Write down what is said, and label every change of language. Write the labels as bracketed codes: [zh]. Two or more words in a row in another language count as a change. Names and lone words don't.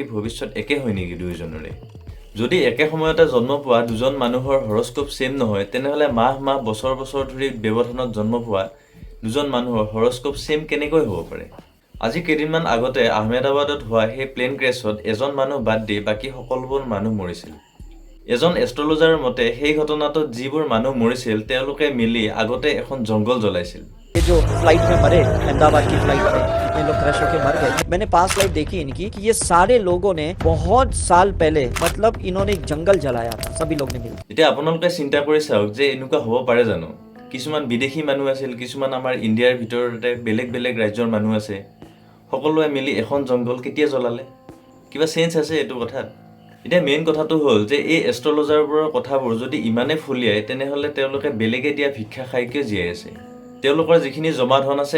[as] ভৱিষ্যত একে হয় নেকি দুইজনৰে যদি একে সময়তে জন্ম পোৱা দুজন মানুহৰ [en] horoscope same [as] নহয় তেনেহলে মাহ বছৰ বছৰ ধৰি ব্যৱধানত জন্ম পোৱা দুজন মানুহৰ [en] horoscope same [as] কেনেকৈ হ'ব পাৰে আজি কেইদিনমান আগতে আহমেদাবাদত হোৱা সেই [en] plane crash [as] এজন মানুহ বাদ দি বাকি সকলোবোৰ মানুহ মৰিছিল এজন এষ্ট্ৰলজাৰৰ মতে সেই ঘটনাটোত যিবোৰ মানুহ মৰিছিল তেওঁলোকে মিলি আগতে এখন জংগল জ্বলাইছিল [hi] ये जो फ्लाइट में मरे अहमदाबाद की फ्लाइट में ये लोग क्रैश होकर मर गए मैंने पास लाइट देखी इनकी कि ये सारे लोगों ने बहुत साल पहले मतलब इन्होंने एक जंगल जलाया था सभी लोग ने मिलकर [as] এতিয়া আপোনালোকে চিন্তা কৰি চাওক যে এনেকুৱা হ'ব পাৰে জানো কিছুমান বিদেশী মানুহ আছিল কিছুমান আমাৰ ইণ্ডিয়াৰ ভিতৰতে বেলেগ বেলেগ ৰাজ্যৰ মানুহ আছে সকলোৱে মিলি এখন জংগল কেতিয়া জ্বলালে কিবা সেন্স আছে এটো কথাত এতিয়া মেইন কথাটো হ'ল যে এই এষ্ট্ৰলজাৰবোৰৰ কথাবোৰ যদি ইমানে ফুলিয়ায় তেনেহলে তেওঁলোকে বেলেগে দিয়া ভিক্ষা খাই কিয় জীয়াই আছে তেওঁলোকৰ যিখিনি জমা ধন আছে